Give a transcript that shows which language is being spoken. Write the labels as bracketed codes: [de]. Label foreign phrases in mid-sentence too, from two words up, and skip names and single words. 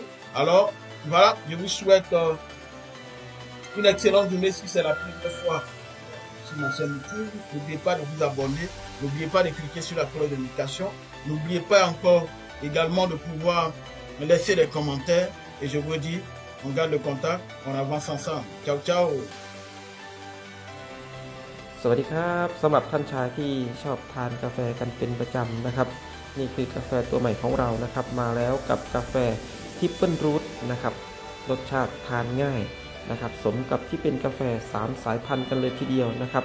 [fr] Alors, voilà, je vous souhaite une excellente journée si c'est la première fois sur mon chaîne YouTube. N'oubliez pas de vous abonner, n'oubliez pas de cliquer sur la cloche de notification. N'oubliez pas encore également de pouvoir me laisser des commentaires. Et je vous dis, on garde le contact, on avance ensemble. [it] Ciao, ciao. [th] สวัสดีครับสำหรับท่านชายที่ชอบทานกาแฟกันเป็นประจำนะครับนี่คือกาแฟตัวใหม่ของเรานะครับมาแล้วกับกาแฟ ทิปเปิลรูทนะครับรสชาติทานง่ายนะครับสมกับที่เป็นกาแฟ3สายพันธุ์กันเลยทีเดียวนะครับ